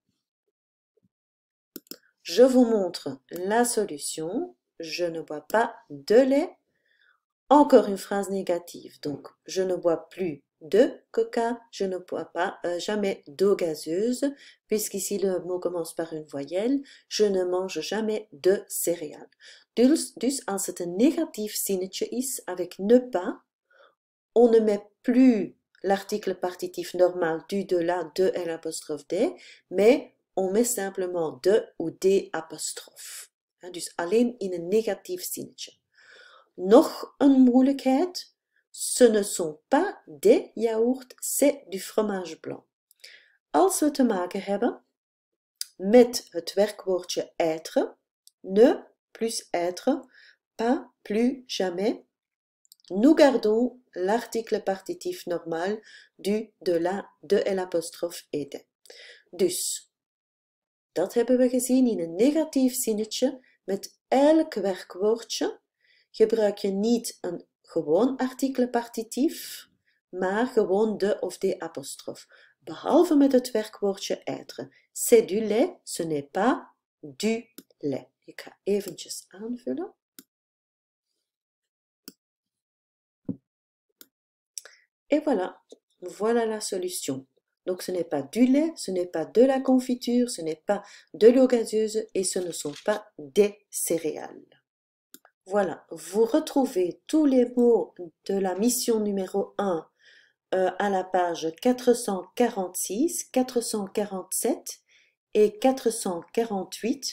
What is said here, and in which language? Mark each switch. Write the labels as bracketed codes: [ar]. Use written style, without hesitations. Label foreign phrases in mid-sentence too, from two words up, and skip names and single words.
[fr] Je vous montre la solution. Je ne bois pas de lait. Encore une phrase négative. Donc, je ne bois plus de coca. Je ne bois pas jamais d'eau gazeuse, puisqu'ici le mot commence par une voyelle. Je ne mange jamais de céréales. [nl] Dus als het een negatief zinnetje is [fr] avec ne pas, on ne met plus l'article partitif normal du, de, la, de, L', D, mais on met simplement de ou des apostrophes. [nl] Dus alleen in een negatief zinnetje. Nog een moeilijkheid, [fr] ce ne sont pas des yaourts, c'est du fromage blanc. [nl] Als we te maken hebben met het werkwoordje [fr] être, ne plus être, pas plus jamais, nous gardons l'article partitif normal du, de la, de L' et de. [nl] Dus, dat hebben we gezien in een negatief zinnetje. Met elk werkwoordje gebruik je niet een gewoon artikel partitief, maar gewoon de of de apostrof. Behalve met het werkwoordje être. [fr] C'est du lait, ce n'est pas du lait. [nl] Ik ga eventjes aanvullen. [fr] Et voilà, voilà la solution. Donc ce n'est pas du lait, ce n'est pas de la confiture, ce n'est pas de l'eau gazeuse et ce ne sont pas des céréales. Voilà, vous retrouvez tous les mots de la mission numéro 1 à la page 446, 447 et 448.